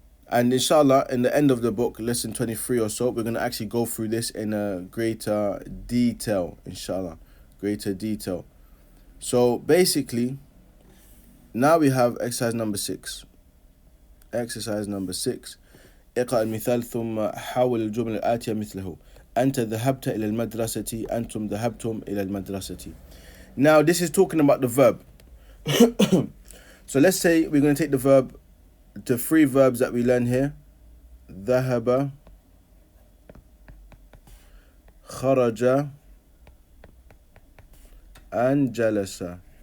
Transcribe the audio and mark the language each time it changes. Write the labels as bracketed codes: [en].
[en] And inshallah, in the end of the book, lesson 23 or so, we're going to actually go through this in a greater detail, inshallah. Greater detail. So basically, now we have exercise number 6. Exercise number 6. [ar] اقرأ المثال ثم حاول الجمل الآتية مثله. أنت ذهبت إلى المدرسة. أنتم ذهبتم إلى المدرسة. [en] Now this is talking about the verb. So let's say we're going to take the verb, the 3 verbs that we learn here. [ar] ذهب, خرج, and jalasa.